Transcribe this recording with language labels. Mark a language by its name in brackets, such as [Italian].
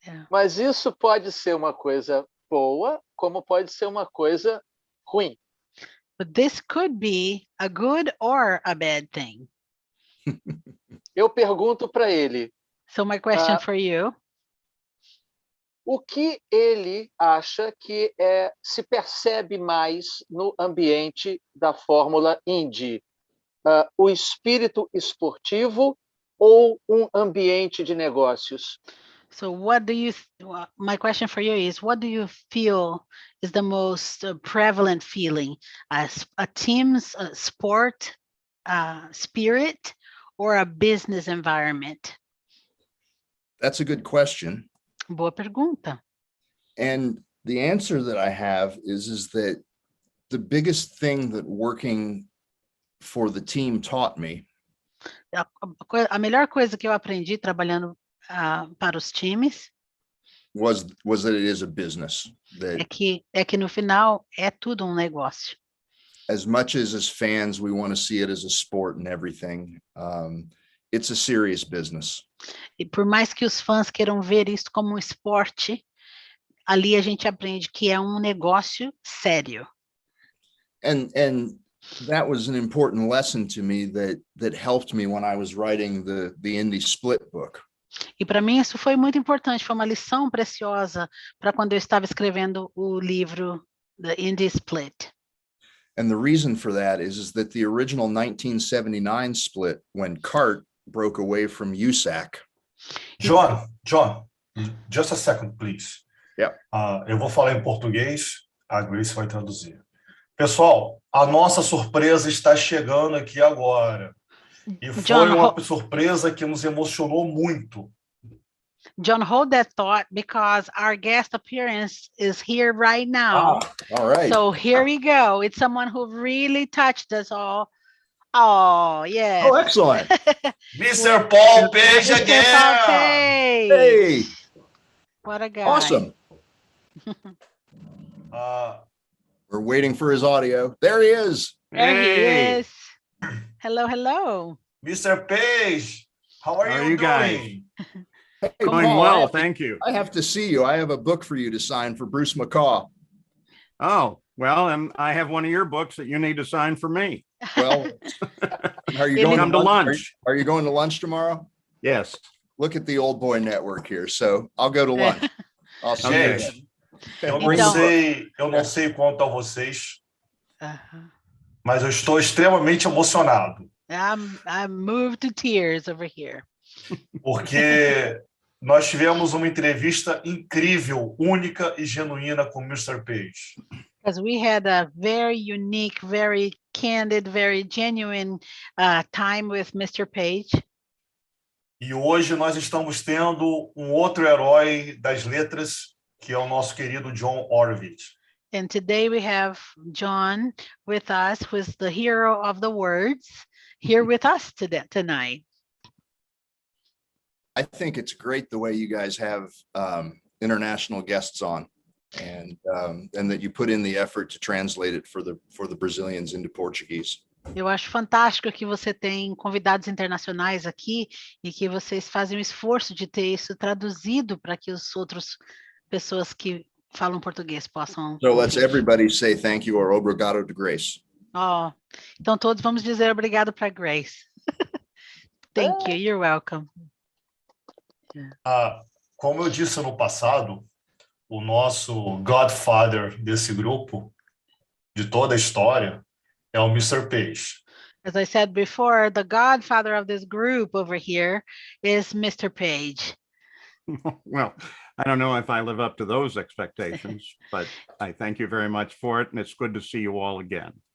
[Portuguese] Mas isso pode ser uma coisa boa, como pode ser uma coisa ruim. [English] But this could be a good or a bad thing. [Portuguese] Eu pergunto para ele, [English] So my question for you, [Portuguese] o que ele acha que se percebe mais no ambiente da Fórmula Indy? O espírito esportivo ou um ambiente de negócios? [English] so what do you, my question for you is, what do you feel is the most prevalent feeling? A team's sport spirit or a business environment? That's a good question. [Portuguese] Boa pergunta. [English] And the answer that I have is that the biggest thing that working for the team taught me [Portuguese] A melhor coisa que eu aprendi trabalhando para os times [English] was that it is a business, that [Portuguese] é que no final é tudo um negócio. [English] as much as fans, we want to see it as a sport and everything. It's a serious business. [Portuguese] E por mais que os fãs queiram ver isso como um esporte, ali a gente aprende que é um negócio sério. [English] And that was an important lesson to me that helped me when I was writing the Indy Split book. [Portuguese] E para mim isso foi muito importante, foi uma lição preciosa para quando eu estava escrevendo o livro The Indy Split. [English] And the reason for that is that the original 1979 split, when CART broke away from USAC. John, just a second, please. Yeah. [Portuguese] Eu vou falar em português, a Grace vai traduzir. Pessoal, a nossa surpresa está chegando aqui agora. E foi uma surpresa que nos emocionou muito. [English] John, hold that thought because our guest appearance is here right now. All right. So here we go. It's someone who really touched us all. Oh, yes. Oh, excellent. Mr. Paul Page Mr. again. Paul Page. Hey. What a guy. Awesome. We're waiting for his audio. There he is. There he is. Hello, hello. Mr. Page, how are you doing? Guys? Hey, Doing Paul, well, thank you. I have to see you. I have a book for you to sign for Bruce McCaw. Oh, well, and I have one of your books that you need to sign for me. Well, are you going Come to lunch? Are you going to lunch tomorrow? Yes. Look at the Old Boy Network here. So I'll go to lunch. I'll see you. [Portuguese] Gente, eu não sei quanto a vocês, mas eu estou extremamente emocionado. [English] I'm moved to tears over here. [Portuguese] Porque nós tivemos uma entrevista incrível, única e genuína com o Mr. Page. [English] Because we had a very unique, very candid, very genuine time with Mr. Page. [Portuguese] E hoje nós estamos tendo um outro herói das letras, que é o nosso querido John Oreovicz. [English] And today we have John with us, who is the hero of the words, here with us tonight. I think it's great the way you guys have international guests on, and that you put in the effort to translate it for the Brazilians into Portuguese. [Portuguese] Eu acho fantástico que você tem convidados internacionais aqui e que vocês fazem o esforço de ter isso traduzido para que as outras pessoas que falam português possam [English] So let's [Portuguese] ouvir. [English] everybody say thank you or [Portuguese] obrigado [English] to Grace. [Portuguese] Oh, então todos vamos dizer obrigado para Grace. [English] Thank you, you're welcome. [Portuguese] Como eu disse no passado, o nosso godfather desse grupo, de toda a história, é o Mr. Page. [English] As I said before, the godfather of this group over here is Mr. Page. Well, I don't know if I live up to those expectations, but I thank you very much for it, and it's good to see you all again.